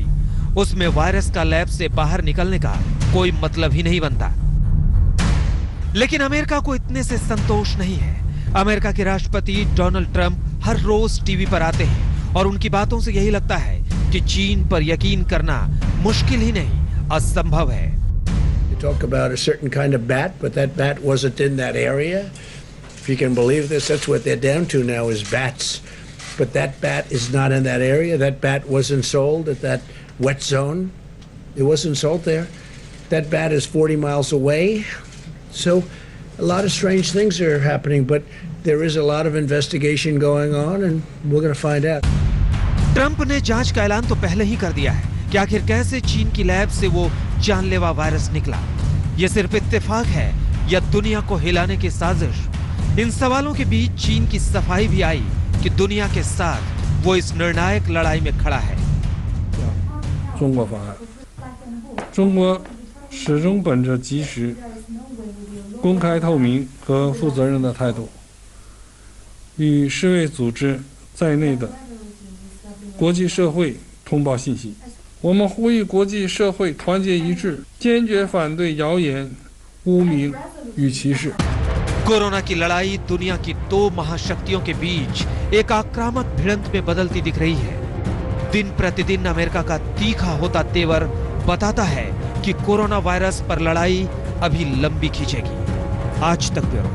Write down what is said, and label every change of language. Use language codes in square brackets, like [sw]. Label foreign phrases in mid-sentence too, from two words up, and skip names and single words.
[hi] उसमें वायरस का लैब से बाहर निकलने का कोई मतलब ही नहीं बनता। लेकिन अमेरिका को इतने से संतोष नहीं है। अमेरिका के राष्ट्रपति डोनाल्ड ट्रंप हर रोज टीवी पर आते हैं और उनकी बातों से यही लगता है कि चीन पर यकीन करना मुश्किल ही नहीं, असंभव है। [en] You talk about a certain kind of bat, but that bat wasn't in that area. If you can believe this, that's what they're down to now is bats. But that bat is not in that area. That bat wasn't sold at that wet zone. It wasn't sold there. That bat is 40 miles away. So a lot of strange things are happening, but there is a lot of investigation going on and we're going to find out. [hi] ट्रंप ने जांच का ऐलान तो पहले ही कर दिया है कि आखिर कैसे चीन की लैब से वो जानलेवा वायरस निकला। ये सिर्फ इत्तेफाक है या दुनिया को हिलाने की साजिश? इन सवालों के बीच चीन की सफाई भी आई कि दुनिया के साथ वो इस निर्णायक लड़ाई में खड़ा है। [zh] 中国方案，中国始终本着及时、公开透明和负责任的态度，与世卫组织在内的国际社会通报信息。我们呼吁国际社会团结一致，坚决反对谣言、污名与歧视。 [hi] कोरोना की लड़ाई दुनिया की दो महाशक्तियों के बीच एक आक्रामक भिड़ंत में बदलती दिख रही है। दिन प्रतिदिन अमेरिका का तीखा होता तेवर बताता है कि कोरोना वायरस पर लड़ाई अभी लंबी खींचेगी। आज तक ब्यूरो।